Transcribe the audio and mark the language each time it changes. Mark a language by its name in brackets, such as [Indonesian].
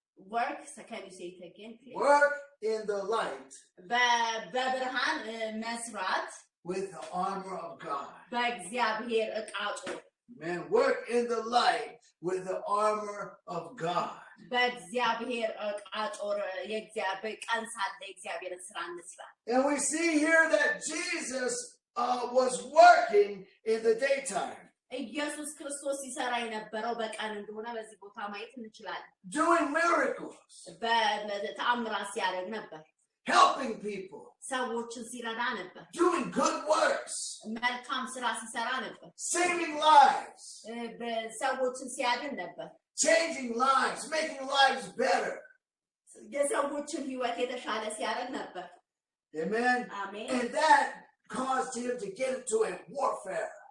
[English] Work, so can you say it again, please? Work in the light [Amharic] በብርሃን መስራት [English] with the armor of God. [Amharic] በእግዚአብሔር ዕቃ ጦር [English] Man, work in the light with the armor of God. [Amharic] በእግዚአብሔር ዕቃ ጦር የእግዚአብሔር ቀን ሳለ የእግዚአብሔርን ስራ እንስራ [English] And we see here that Jesus was working in the daytime. [Amharic] ኢየሱስ ክርስቶስ ሲሰራ የነበረው በቀን እንደሆነ በዚህ ቦታ ማየት እንችላለን [English] Doing miracles. [Amharic] በተአምራት ሲያደርግ ነበር [English] Helping people. [Amharic] ሰዎችን ሲረዳ ነበር [English] Doing good works. [Amharic] መልካም ስራ ሲሰራ ነበር [English] Saving lives. [Amharic] ሰዎችን ሲያድን ነበር [English] Changing lives. Making lives better. [Amharic] የሰዎችን ህይወት የተሻለ ሲያደርግ ነበር [English] Amen. Amen. And that caused him to get into a warfare.